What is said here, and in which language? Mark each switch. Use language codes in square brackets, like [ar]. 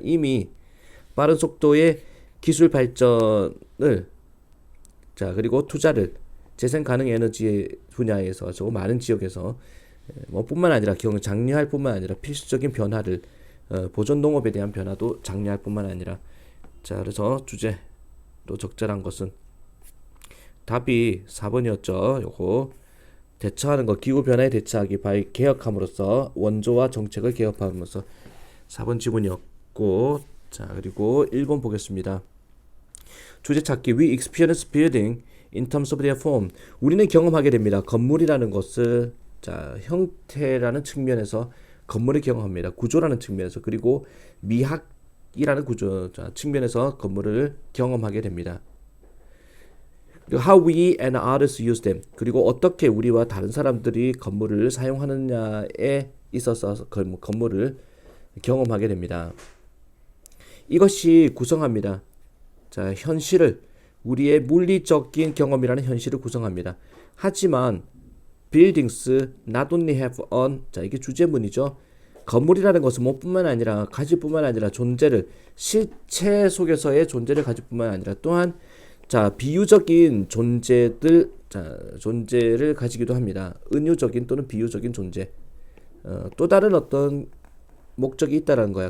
[ko] 이미 빠른 속도의 기술 발전을 자 그리고 투자를 재생 가능 에너지 분야에서 저 많은 지역에서 뭐 뿐만 아니라 장려할 뿐만 아니라 필수적인 변화를 보존 농업에 대한 변화도 장려할 뿐만 아니라 자 그래서 주제로 적절한 것은 답이 4번이었죠. 요거 대처하는 거 기후 변화에 대처하기 개혁함으로써 원조와 정책을 개혁함으로써 4번 지문이었고 자 그리고 1번 보겠습니다. 주제 찾기 [en] We experience building in terms of their form [ko] 우리는 경험하게 됩니다. 건물이라는 것을 자 형태라는 측면에서 건물을 경험합니다. 구조라는 측면에서 그리고 미학이라는 구조 자, 측면에서 건물을 경험하게 됩니다. [en] How we and others use them [ko] 그리고 어떻게 우리와 다른 사람들이 건물을 사용하느냐에 있어서 건물을 경험하게 됩니다. 이것이 구성합니다. 자 현실을 우리의 물리적인 경험이라는 현실을 구성합니다. 하지만 [en] buildings not only have on [ko] 자 이게 주제문이죠. 건물이라는 것은 뭐뿐만 아니라 가질 뿐만 아니라 존재를 실체 속에서의 존재를 가질 뿐만 아니라 또한 자, 비유적인 존재들, 자, 존재를 가지기도 합니다. 은유적인 또는 비유적인 존재. 또 다른 어떤 목적이 있다라는 거야.